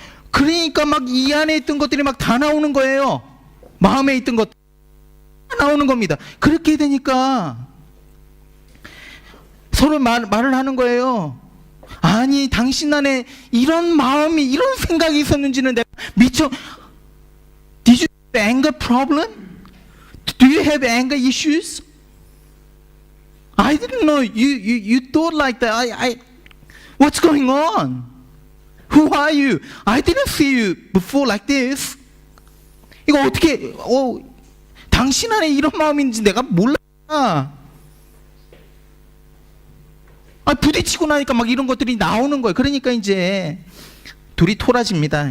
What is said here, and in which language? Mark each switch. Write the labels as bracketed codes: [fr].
[ko] 그러니까 막 이 안에 있던 것들이 막 다 나오는 거예요. 마음에 있던 것 다 나오는 겁니다. 그렇게 되니까 서로 말을 하는 거예요. 아니 당신 안에 이런 마음이, 이런 생각이 있었는지는 내가 미처. [en] Did you have anger problem? Do you have anger issues? I didn't know you thought like that. What's going on? Who are you? I didn't see you before like this. [ko] 이거 어떻게 당신 안에 이런 마음인지 내가 몰라. 부딪히고 나니까 막 이런 것들이 나오는 거예요. 그러니까 이제 둘이 토라집니다.